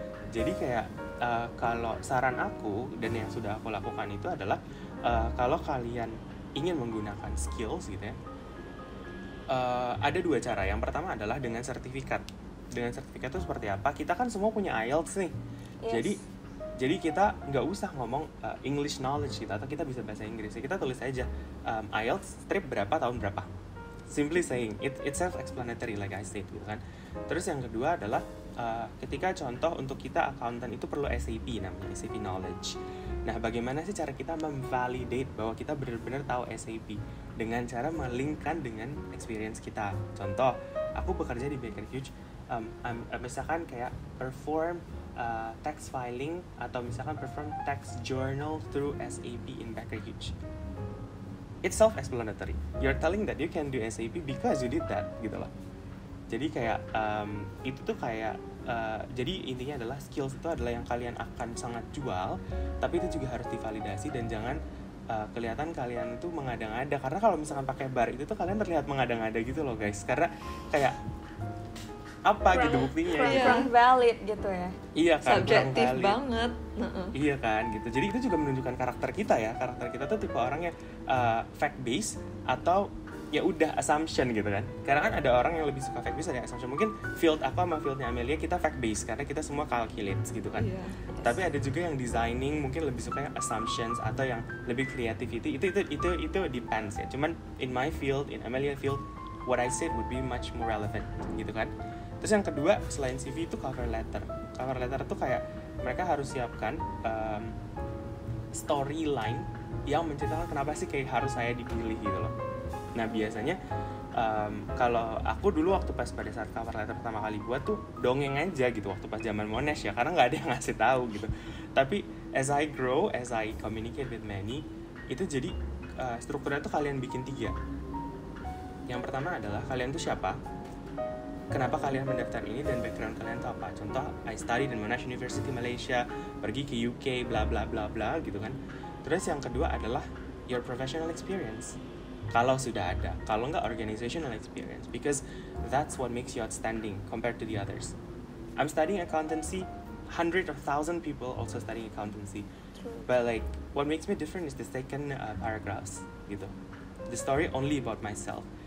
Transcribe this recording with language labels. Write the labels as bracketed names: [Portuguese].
[Indonesian] Jadi kayak kalau saran aku dan yang sudah aku lakukan itu adalah kalau kalian ingin menggunakan skills gitu ya, ada dua cara. Yang pertama adalah dengan sertifikat. Dengan sertifikat itu seperti apa? Kita kan semua punya IELTS nih. [English] Yes. [Indonesian] Jadi kita nggak usah ngomong English knowledge kita, atau kita bisa bahasa Inggris. Kita tulis aja IELTS strip berapa tahun berapa. [English] Simply saying it's self-explanatory like I said [Indonesian] gitu kan. Terus yang kedua adalah ketika contoh untuk kita accountant itu perlu SAP, namanya SAP knowledge. Nah, bagaimana sih cara kita memvalidate bahwa kita benar-benar tahu SAP? Dengan cara melinkkan dengan experience kita. Contoh, aku bekerja di Baker Hughes, misalkan kayak [English] perform tax filing atau misalkan perform tax journal through SAP in Baker Hughes. It's self-explanatory. You're telling that you can do SAP because you did that, [Indonesian] gitu loh. Jadi kayak itu tuh kayak jadi intinya adalah skills itu adalah yang kalian akan sangat jual, tapi itu juga harus divalidasi dan jangan kelihatan kalian itu mengada-ngada. Karena kalau misalkan pakai bar itu tuh kalian terlihat mengada-ngada gitu loh guys. Karena kayak apa gitu buktinya? Kurang valid gitu ya. Iya kan, subjektif kurang valid banget. Iya kan gitu. Jadi itu juga menunjukkan karakter kita ya. Karakter kita tuh tipe orang yang fact based atau ya udah assumption gitu kan. Karena kan ada orang yang lebih suka fact based, ada assumption. Mungkin field aku sama fieldnya Amelia kita fact based karena kita semua calculate gitu kan. Iya. Tapi ada juga yang designing mungkin lebih suka yang assumptions atau yang lebih creativity. Itu depends ya. Cuman [English] in my field, in Amelia field, what I said would be much more relevant gitu kan. [Indonesian] Terus yang kedua selain CV itu cover letter. Cover letter tuh kayak mereka harus siapkan storyline yang menceritakan kenapa sih kayak harus saya dipilih gitu loh. Nah biasanya kalau aku dulu waktu pas pada saat cover letter pertama kali buat tuh dongeng aja gitu waktu pas zaman Monash ya, karena nggak ada yang ngasih tahu gitu. Tapi [English] as I grow, as I communicate with many, [Indonesian] itu jadi strukturnya tuh kalian bikin 3. Yang pertama adalah kalian tuh siapa, kenapa kalian mendaftar ini, dan background kalian tuh apa. [English] Contoh, I studied in Monash University Malaysia, [Indonesian] pergi ke UK, bla bla bla bla gitu kan. Terus yang kedua adalah [English] your professional experience. [Indonesian] Kalau sudah ada, kalau nggak [English] organizational experience, because that's what makes you outstanding compared to the others. I'm studying accountancy, hundreds of thousand people also studying accountancy. True. But like, what makes me different is the second paragraphs [Indonesian] gitu. [English] The story only about myself.